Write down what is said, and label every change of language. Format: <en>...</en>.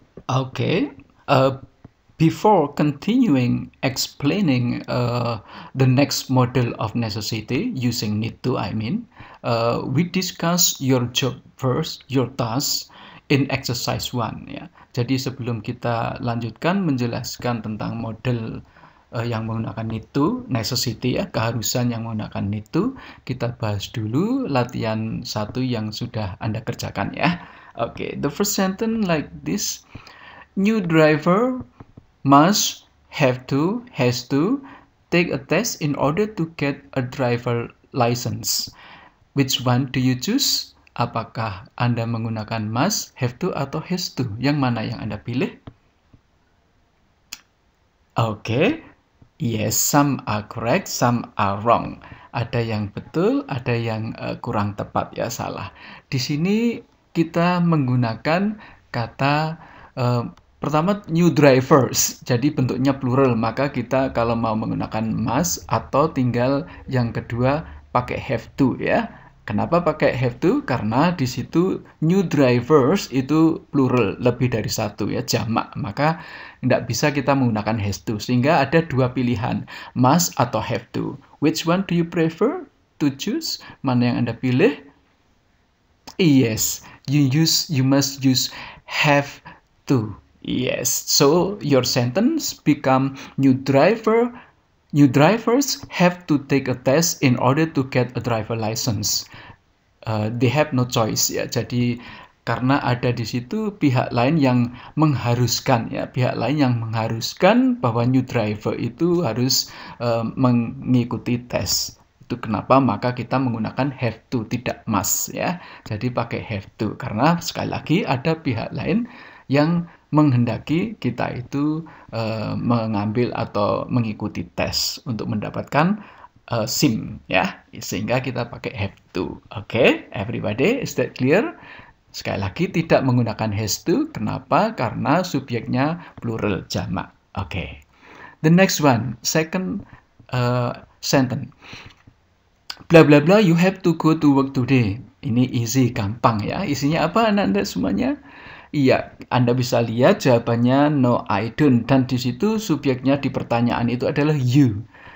<en>Okay. Before continuing explaining the next model of necessity using need to, we discuss your job first, your task in exercise 1 ya.</en> <id>Jadi sebelum kita lanjutkan menjelaskan tentang model yang menggunakan need to, necessity ya, keharusan yang menggunakan need to, kita bahas dulu latihan 1 yang sudah Anda kerjakan ya.</id> <en>Okay, the first sentence like this. New driver must, has to take a test in order to get a driver license. Which one do you choose?</en> <id>Apakah Anda menggunakan</id> <en>must, have to, atau has to?</en> <id>Yang mana yang Anda pilih? Okay.</id> <en>Yes, some are correct, some are wrong.</en> <id>Ada yang betul, ada yang kurang tepat ya, salah. Di sini kita menggunakan kata pertama new drivers, jadi bentuknya plural, maka kita kalau mau menggunakan must atau tinggal yang kedua pakai have to ya. Kenapa pakai have to? Karena di situ new drivers itu plural, lebih dari satu ya, jamak. Maka tidak bisa kita menggunakan has to. Sehingga ada dua pilihan, must atau have to.</id> <en>Which one do you prefer to choose?</en> <id>Mana yang Anda pilih?</id> <en>Yes, you must use have to. Yes, so your sentence become New drivers have to take a test in order to get a driver license. They have no choice ya.</en> <id>Jadi karena ada di situ pihak lain yang mengharuskan ya, pihak lain yang mengharuskan bahwa new driver itu harus mengikuti tes. Itu kenapa maka kita menggunakan have to, tidak must ya. Jadi pakai have to karena sekali lagi ada pihak lain yang menghendaki kita itu mengambil atau mengikuti tes untuk mendapatkan SIM ya, sehingga kita pakai have to.</id> <en>Okay, everybody, is that clear?</en> <id>Sekali lagi tidak menggunakan</id> <en>has to.</en> <id>Kenapa? Karena subjeknya plural, jamak.</id> <en>Okay, the next one, second sentence. Bla bla bla, you have to go to work today.</en> <id>Ini easy, gampang ya. Isinya apa anak-anak semuanya? Iya, Anda bisa lihat jawabannya</id> <en>no, I don't.</en> <id>Dan di situ subjeknya di pertanyaan itu adalah you.</id>